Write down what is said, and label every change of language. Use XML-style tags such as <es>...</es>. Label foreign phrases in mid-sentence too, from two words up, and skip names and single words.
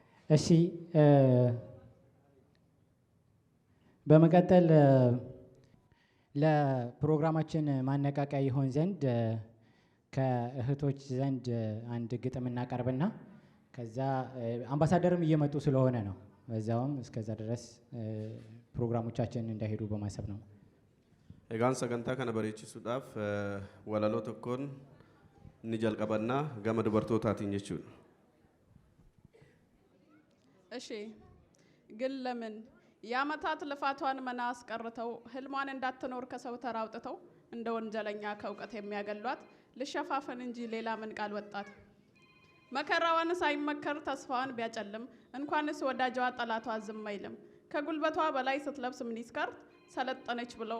<am>እሺ በመቀጠል ለፕሮግራማችን ማነቃቂያ ይሆን ዘንድ ከእህቶች ዘንድ አንድ ግጥም እናቀርብና ከዛ አምባሳደርም እየመጡ ስለሆነ ነው በዛውም እስከዛ ድረስ ፕሮግራሞቻችን እንዳይሄዱ በማሰብ ነው።</am> <om>egaan sagantaa kana bareechisuudhaaf walaloo tokkoon ni jalqabannaa gama dubartootaatiin jechuudha.</om> <am>እሺ ግን ለምን ያመታት ልፋቷን መና አስቀርተው ህልሟን እንዳትኖር ከሰው ተራውጥተው እንደ ወንጀለኛ ከውቀት የሚያገሏት ልሸፋፈን እንጂ ሌላ ምን ቃል ወጣት መከራዋን ሳይመከር ተስፋዋን ቢያጨልም እንኳንስ ወዳጇ ጠላቷ ዝም አይልም ከጉልበቷ በላይ ስትለብስ ሚኒስካርት ሰለጠነች ብለው</am>